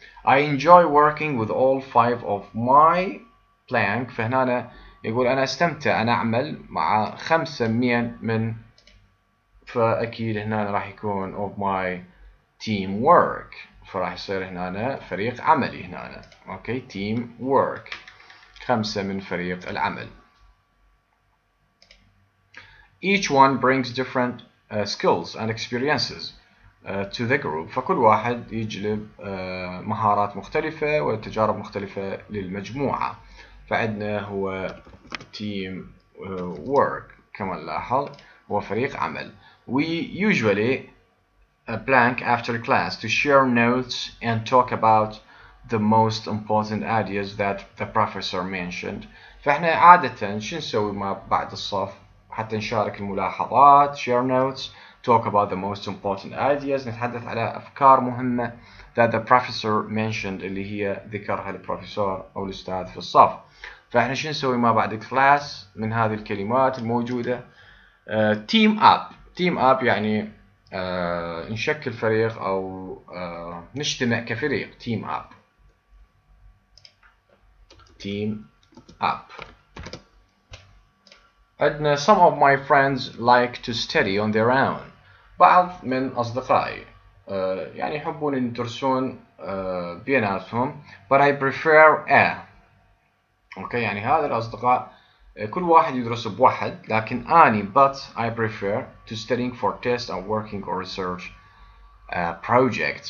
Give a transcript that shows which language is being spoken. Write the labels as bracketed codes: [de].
[en] I enjoy working with all 5 of my blank. [ar] فهنا يقول أنا أستمتع أنا أعمل مع 5 من فأكيد هنا راح يكون [en] of my team work. [ar] فراح يصير هنا فريق عملي هنا. أوكي team work 5 من فريق العمل. [en] Each one brings different skills and experiences to the group. [ar] فكل واحد يجلب مهارات مختلفة وتجارب مختلفة للمجموعة. فعندنا هو team work كما نلاحظ هو فريق عمل. [en] We usually blank after class to share notes and talk about the most important ideas that the professor mentioned. [ar] فإحنا عادة شو نسوي ما بعد الصف حتى نشارك الملاحظات [en] share notes talk about the most important ideas [ar] نتحدث على أفكار مهمة [en] that the professor mentioned [ar] اللي هي ذكرها البروفيسور أو الأستاذ في الصف. فإحنا شو نسوي ما بعد الكلاس من هذه الكلمات الموجودة. team up يعني نشكل فريق أو نجتمع كفريق. [en] team up. [ar] عندنا [en] some of my friends like to study on their own. [ar] بعض من أصدقائي يعني يحبون أن يدرسون بيناتهم [en] but I prefer [ar] أوكي يعني هذا الأصدقاء كل واحد يدرس بوحد لكن أني [en] but I prefer to studying for tests and working or research projects.